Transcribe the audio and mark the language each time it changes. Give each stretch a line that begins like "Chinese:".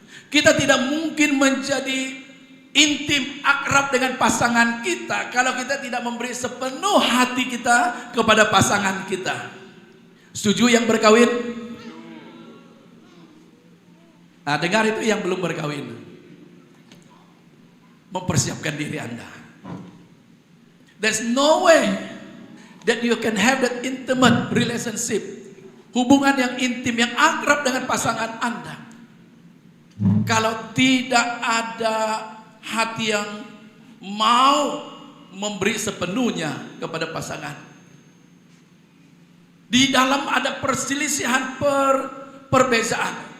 Malay: Kita tidak mungkin menjadi intim, akrab dengan pasangan kita kalau kita tidak memberi sepenuh hati kita kepada pasangan kita. Setuju yang berkawin? Nah, dengar itu yang belum berkawin. Mempersiapkan diri Anda.
English: There's no way that you can have that intimate relationship.
Malay: Hubungan yang intim, yang akrab dengan pasangan Anda, kalau tidak ada hati yang mau memberi sepenuhnya kepada pasangan. Di dalam ada perselisihan, perbezaan.